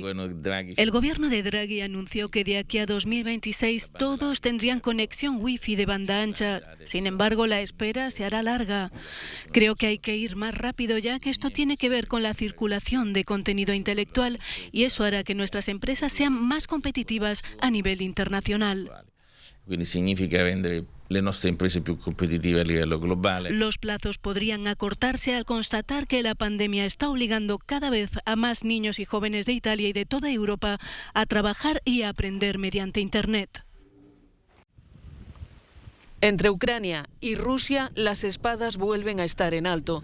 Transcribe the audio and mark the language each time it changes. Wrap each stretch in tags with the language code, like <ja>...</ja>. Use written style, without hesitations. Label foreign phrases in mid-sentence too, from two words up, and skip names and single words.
<es>El gobierno de Draghi anunció que de aquí a 2026 todos tendrían conexión wifi de banda ancha. Sin embargo, la espera se hará larga. Creo que hay que ir más rápido, ya que esto tiene que ver con la circulación de contenido intelectual y eso hará que nuestras empresas sean más competitivas a nivel internacional.</es> <it>Quindi significa rendere le nostre imprese più competitive a livello globale.</it> <es>Los plazos podrían acortarse al constatar que la pandemia está obligando cada vez a más niños y jóvenes de Italia y de toda Europa a trabajar y a aprender mediante Internet. Entre Ucrania y Rusia, las espadas vuelven a estar en alto.</es>